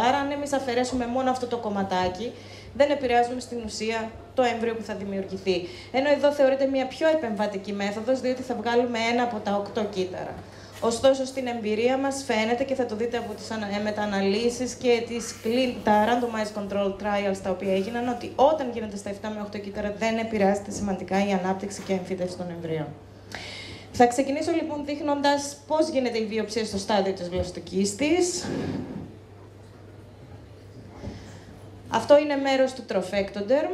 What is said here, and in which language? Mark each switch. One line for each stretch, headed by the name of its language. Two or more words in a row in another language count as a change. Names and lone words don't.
Greek: Άρα, αν εμείς αφαιρέσουμε μόνο αυτό το κομματάκι, δεν επηρεάζουμε στην ουσία το έμβριο που θα δημιουργηθεί. Ενώ εδώ θεωρείται μια πιο επεμβατική μέθοδος, διότι θα βγάλουμε ένα από τα 8 κύτταρα. Ωστόσο, στην εμπειρία μας φαίνεται και θα το δείτε από τις μετααναλύσεις και τα
English: randomized control trials
Greek: τα οποία έγιναν, ότι όταν γίνεται στα 7 με 8 κύτταρα δεν επηρεάζεται σημαντικά η ανάπτυξη και η εμφύτευση των εμβρίων. Θα ξεκινήσω λοιπόν δείχνοντας πώς γίνεται η βιοψία στο στάδιο της βλαστοκύστης. Αυτό είναι μέρος του trophectoderm.